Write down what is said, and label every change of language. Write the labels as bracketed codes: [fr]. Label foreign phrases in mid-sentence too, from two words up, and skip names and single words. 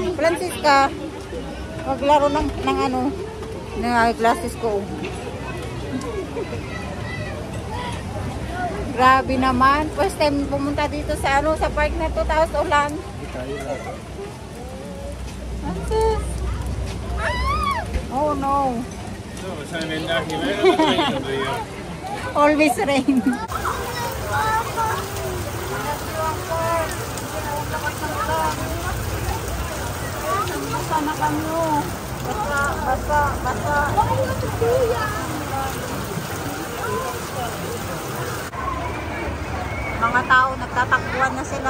[tl] Francisca, maglaro ng glasses ko. Grabe naman. [en] First time [tl] pumunta dito sa sa park na to, tapos ulan. [en] Oh no. [nl] Zo, we zijn weer een dagje weg. [en] Always rain. [tl] Sana kami. Basa. Mga tao nagtatakbuhan na sila.